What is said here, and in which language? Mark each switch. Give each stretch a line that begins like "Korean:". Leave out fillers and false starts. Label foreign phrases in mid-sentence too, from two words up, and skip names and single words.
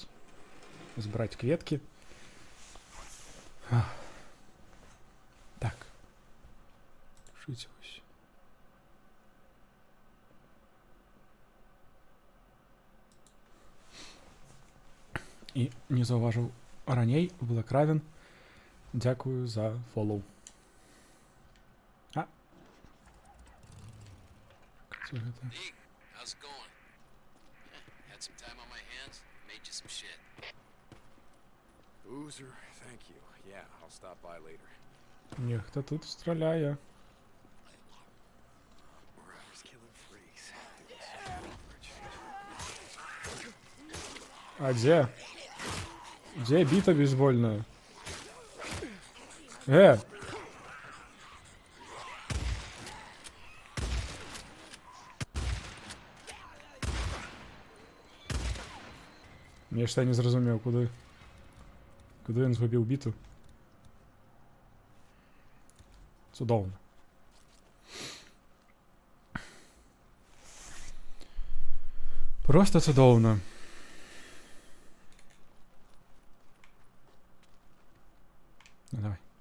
Belarusian: Збіраць кветкі. Так. Шыць вось. І не заўважыў раней, Блэкравен. Дзякую за фоллоу.
English: Deke, how's it going? Had some time on my hands, made you some shit. Boozer, thank you. Yeah, I'll stop by later.
Belarusian: Нехта тут страляе.
English: We're always killing freaks.
Russian: А где? Где бита бейсбольная?
Belarusian: Я ж не зразумеў, куды ён згубіў біту. Цудоўна. Просто цудоўна. Ну, давай.